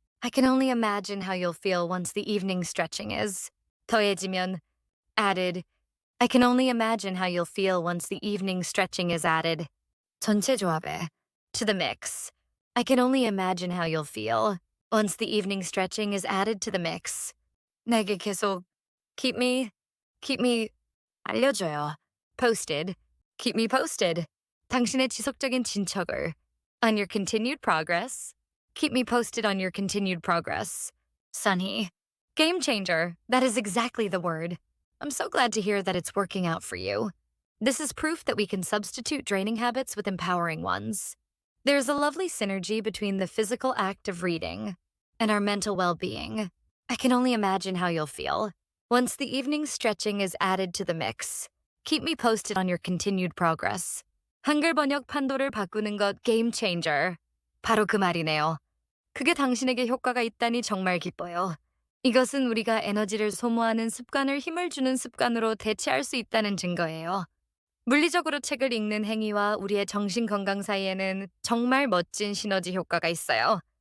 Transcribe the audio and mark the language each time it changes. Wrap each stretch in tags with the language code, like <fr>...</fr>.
<en>I can only imagine how you'll feel once the evening stretching is.</en> <ko>더해지면</ko> <en>added. I can only imagine how you'll feel once the evening stretching is added.</en> <ko>전체 조합에</ko> <en>to the mix. I can only imagine how you'll feel once the evening stretching is added to the mix.</en> <ko>내게 계속</ko> <en>keep me</en> <ko>알려줘요.</ko> <en>Posted. Keep me posted.</en> <ko>당신의 지속적인 진척을</ko> <en>on your continued progress. Keep me posted on your continued progress. Sunny. Game changer. That is exactly the word. I'm so glad to hear that it's working out for you. This is proof that we can substitute draining habits with empowering ones. There's a lovely synergy between the physical act of reading and our mental well-being. I can only imagine how you'll feel once the evening stretching is added to the mix. Keep me posted on your continued progress.</en> <ko>한글 번역 판도를 바꾸는 것</ko> <en>game changer.</en> <ko>바로 그 말이네요. 그게 당신에게 효과가 있다니 정말 기뻐요. 이것은 우리가 에너지를 소모하는 습관을 힘을 주는 습관으로 대체할 수 있다는 증거예요. 물리적으로 책을 읽는 행위와 우리의 정신 건강 사이에는 정말 멋진 시너지 효과가 있어요.</ko>